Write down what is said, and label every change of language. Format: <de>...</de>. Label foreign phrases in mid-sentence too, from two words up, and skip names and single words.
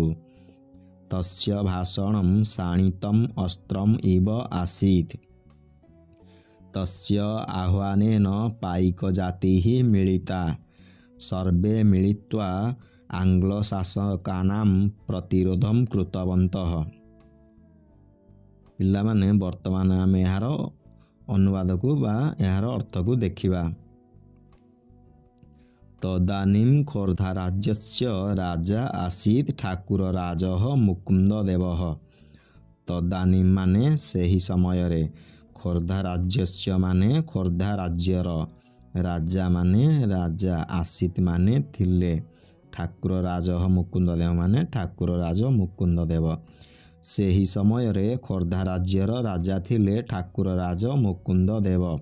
<sa>तस्य भाषणं शाणितम् अस्त्रम् इव आसीत्। तस्य आह्वानेन पाइकजातिः मिलिता। सर्वे मिलित्वा आङ्ग्लशासकानां प्रतिरोधं कृतवन्तः।</sa> <or>ପିଲାମାନେ ବର୍ତ୍ତମାନ ଆମେ ଏହାର ଅନୁବାଦକୁ ବା ଏହାର ଅର୍ଥକୁ ଦେଖିବା।</or> <sa>तदानीं खोर्धाराज्यस्य राजा आसीत् ठाकुरराजः मुकुन्ददेवः।</sa> <or>तदानीं माने ସେହି ସମୟରେ, ଖୋର୍ଦ୍ଧା ରାଜ୍ୟସ୍ୟ ମାନେ ଖୋର୍ଦ୍ଧା ରାଜ୍ୟର, ରାଜା ମାନେ ରାଜା, ଆସିତ ମାନେ ଥିଲେ, ଠାକୁର ରାଜ ମୁକୁନ୍ଦ ଦେବ ମାନେ ଠାକୁର ରାଜ ମୁକୁନ୍ଦ ଦେବ। ସେହି ସମୟରେ ଖୋର୍ଦ୍ଧା ରାଜ୍ୟର ରାଜା ଥିଲେ ଠାକୁର ରାଜ ମୁକୁନ୍ଦ ଦେବ।</or>